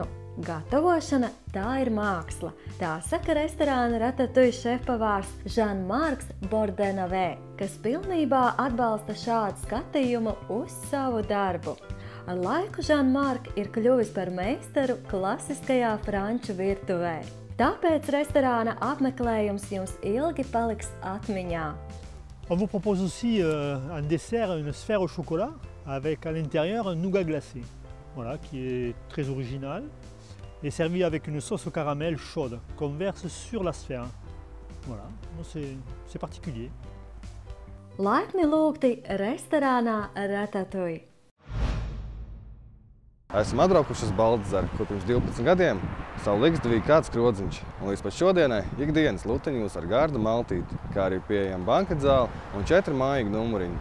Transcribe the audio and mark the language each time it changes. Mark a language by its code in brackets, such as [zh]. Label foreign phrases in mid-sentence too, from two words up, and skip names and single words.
[lv] Gatavošana tā ir māksla, tā saka restorāna Ratatouille šefpavārs Jean-Marc Bordenave, kas pilnībā atbalsta šādu skatījumu uz savu darbu. Ar laiku Jean-Marc ir kļuvis par meistaru klasiskajā franču virtuvē. Tāpēc restorāna apmeklējums jums ilgi paliks atmiņā. [fr] On vous propose aussi un dessert, une sphère au chocolat avec à l'intérieur un nougat glacé, voilà, qui est très original. Et servi avec une sauce au caramel chaude qu'on verse sur la sphère. Voilà, c'est particulier. [lv] Laipni lūgti restorānā Ratatouille. Esmu atbraukuši uz Baltzaru, kur pirms 12 gadiem savu likstdevīja kāds krodziņš. Un līdz pat šodienai ikdienas lutiņi jūs ar gardu maltīti, kā arī pieejama banketzāle un 4 mājīgi numuriņi.